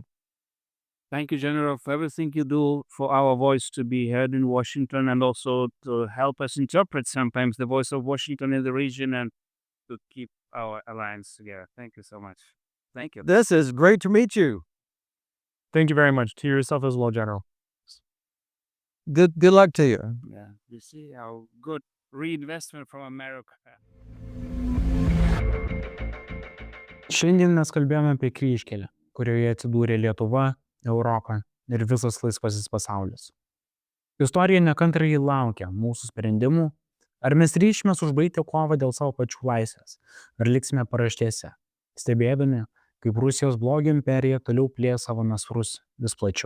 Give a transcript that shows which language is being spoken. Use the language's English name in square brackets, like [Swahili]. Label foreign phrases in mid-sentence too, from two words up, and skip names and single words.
[English] Thank you, General, for everything you do for our voice to be heard in Washington, and also to help us interpret sometimes the voice of Washington in the region and to keep our alliance together. Thank you so much. Thank you. This is great to meet you. Thank you very much. To yourself as well, General. Good luck to you. Yeah, you see how good reinvestment from America. [Lithuanian] Šiandien mes kalbėjome apie kryžkelę, kurioje atsidūrė Lietuva, Europa ir visas laisvasis pasaulis. Istorija nekantrai laukia mūsų sprendimų, ar mes ryšimės užbaigti kovą dėl savo pačių laisvės, ar liksime paraštėse, stebėdami, kaip Rusijos blogio imperija toliau plės savo nasrus vis plačiau.